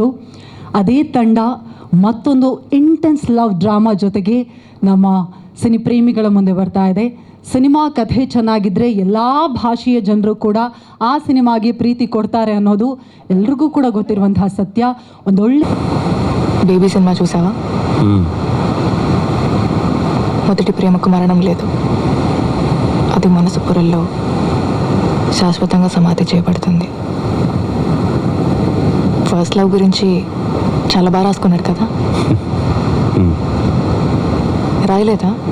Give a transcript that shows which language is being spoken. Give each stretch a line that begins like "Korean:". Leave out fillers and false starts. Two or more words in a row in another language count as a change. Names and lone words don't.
Kannada: ಅದೇ ತಂಡ ಮತ್ತೊಂದು
English: intense love drama
Kannada: ಜೊತೆಗೆ ನಮ್ಮ ಸಿನಿಪ್ರೇಮಿಗಳ ಮುಂದೆ ಬರ್ತಾ ಇದೆ. ಸಿನಿಮಾ ಕಥೆ ಚೆನ್ನಾಗಿದ್ದರೆ ಎಲ್ಲ ಭಾಷೆಯ ಜನರು ಕೂಡ ಆ ಸಿನಿಮಾಗೆ ಪ್ರೀತಿ ಕೊಡ್ತಾರೆ ಅನ್ನೋದು ಎಲ್ರಿಗೂ ಕೂಡ ಗೊತ್ತಿರುವಂತಹ ಸತ್ಯ. ಒಂದೊಳ್ಳೆ
Telugu: బేబీ సినిమా చూసావా? మొదటి ప్రేమకు మరణం లేదు, అది మనసు పొరల్లో శాశ్వతంగా సమాధి చేయబడుతుంది.
English: first love
Telugu: గురించి చాలా బాగా రాసుకున్నాడు కదా, రాయలేదా?